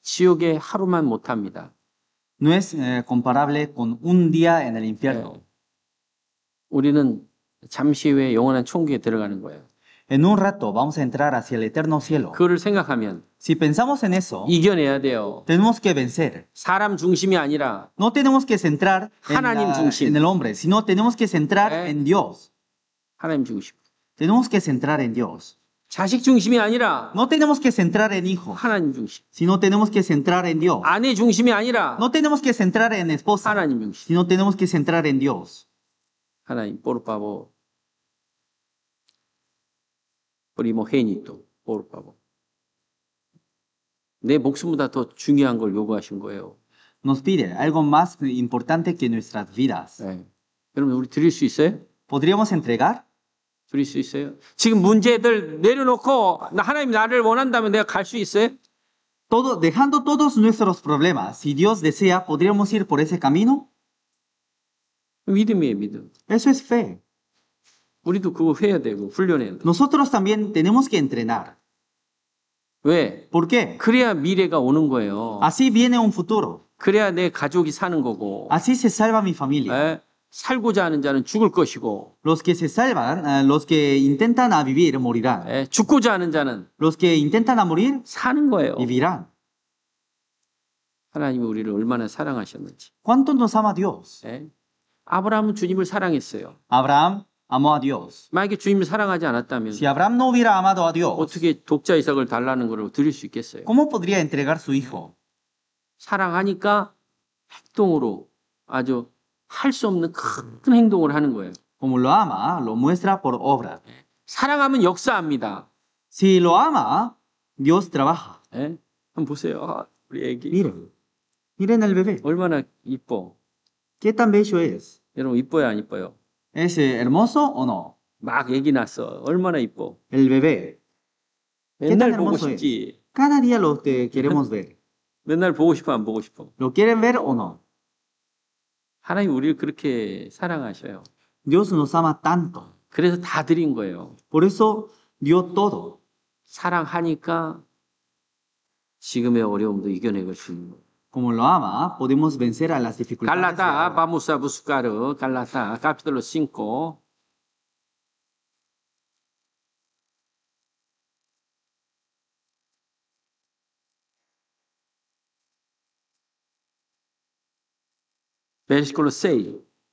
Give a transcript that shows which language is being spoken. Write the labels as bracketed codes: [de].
[ko] 지옥에 하루만 못합니다. [es] no es comparable con un día en el infierno. [ko] 우리는 잠시 후에 영원한 천국에 들어가는 거예요. [es] En un rato vamos a entrar hacia el eterno cielo. [ko] 그거를 생각하면 [es] Si pensamos en eso, [ko] 이겨내야 돼요. [es] tenemos que vencer. [ko] 사람 중심이 아니라 [es] No tenemos que centrar [ko] 하나님 중심. [es] en el hombre, sino tenemos que centrar en Dios. [ko] 하나님 중심. [es] Tenemos que centrar en Dios. [ko] 자식 중심이 아니라 [es] No tenemos que centrar en hijos, [ko] 하나님 중심. [es] sino tenemos que centrar en Dios. [ko] 아내 중심이 아니라 [es] No tenemos que centrar en esposa, [ko] 하나님 중심. [es] sino tenemos que centrar en Dios. 하나님, por favor. Primogenito, por favor. [ko] 내 목숨보다 더 중요한 걸 요구하신 거예요. [es] Nos pide algo más importante que nuestras vidas. [ko] 네. 여러분, 우리 드릴 수 있어요? [es] ¿Podríamos entregar? [ko] 드릴 수 있어요? 지금 문제들 내려놓고 하나님 나를 원한다면 내가 갈 수 있어요? [es] Dejando todos nuestros problemas, si Dios desea, ¿podríamos ir por ese camino? [ko] 믿음이에요, 믿음. [es] Eso es fe. [ko] 우리도 그거 해야 되고 훈련해야 돼. [es] Nosotros también tenemos que entrenar. [ko] 왜? [es] ¿Por qué? [ko] 그래야 미래가 오는 거예요. [es] Así viene un futuro. [ko] 그래야 내 가족이 사는 거고. [es] Así se salva mi familia. [ko] 예? 살고자 하는 자는 죽을 것이고. [es] Los que se salvan, los que intentan a vivir, morirán. [ko] 예? 죽고자 하는 자는 [es] Los que intentan a morir, [ko] 사는 거예요. [es] vivirán. [ko] 하나님이 우리를 얼마나 사랑하셨는지. [es] ¿Cuánto nos ama Dios? [ko] 예? 아브라함은 주님을 사랑했어요. [es] Abraham amó a Dios. [ko] 만약에 주님을 사랑하지 않았다면 [es] Si Abraham no hubiera amado a Dios, [ko] 어떻게 독자 이삭을 달라는 걸 드릴 수 있겠어요? [es] ¿cómo podría entregar su hijo? [ko] 사랑하니까 행동으로 아주 할 수 없는 큰 행동을 하는 거예요. [es] Como lo ama, lo muestra por obra. [ko] 사랑하면 역사합니다. [es] Si lo ama, Dios trabaja. [ko] 예? 한번 보세요. 아, 우리 애기 [es] Miren, miren el bebé. [ko] 얼마나 이뻐. [es] ¿Qué tan bello es? [ko] 여러분 이뻐요, 안 이뻐요? [es] ¿Es hermoso o no? [ko] 막 애기 낳았어. 얼마나 이뻐. [es] El bebé. [ko] 맨날 [es] tan [ko] 보고 [es] hermoso es? [ko] 싶지. [es] Cada día lo que queremos ver. [ko] 맨날 보고 싶어, 안 보고 싶어? [es] ¿Lo quieren ver o no? [ko] 하나님 우리를 그렇게 사랑하셔요. [es] Dios nos ama tanto. [ko] 그래서 다 드린 거예요. [es] Por eso dio todo. [ko] 사랑하니까 지금의 어려움도 이겨내고 있는 거예요. [es] Como lo ama, podemos vencer a las dificultades. de [ko] 갈라타 [es] ahora. vamos a buscar 갈라타 capítulo 5 versículo 6.